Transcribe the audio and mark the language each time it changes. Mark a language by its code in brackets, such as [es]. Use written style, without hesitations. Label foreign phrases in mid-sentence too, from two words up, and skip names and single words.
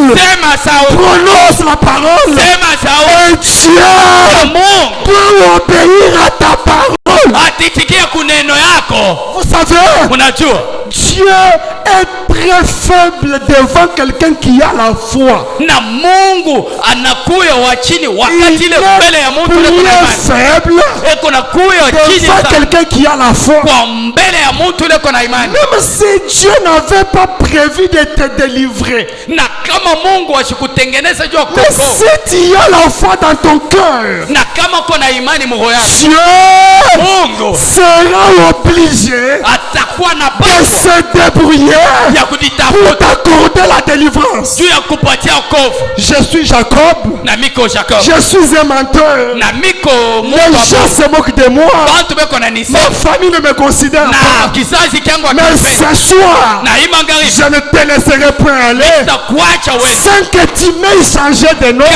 [fr] Prononce la parole. Et Dieu peut obéir à ta parole. Dieu est très faible devant quelqu'un qui a la foi. [sw] Na Mungu anakuya wa chini wakati ile mbele ya mtu ile kuna imani. [fr] Faible. [sw] Eko nakuya wa chini [fr] devant quelqu'un qui a la foi. [sw] Kwa mbele ya mtu ile kuna imani. [fr] Même si Dieu n'avait pas prévu de te délivrer. [sw] Na kama Mungu ashikutengeneza jua koko. [fr] Mais si tu as la foi dans ton cœur. [sw] Na kama kuna imani moyo yako. [fr] Dieu [sw] Mungu [fr] sera obligé [sw] atakuwa na [fr] de se débrouiller pour t'accorder la délivrance. Je suis Jacob. Je suis un menteur. Les gens se moquent de moi. Ma famille ne me considère pas. Mais ce soir, je ne te laisserai point aller sans que tu m'aies changé de nom.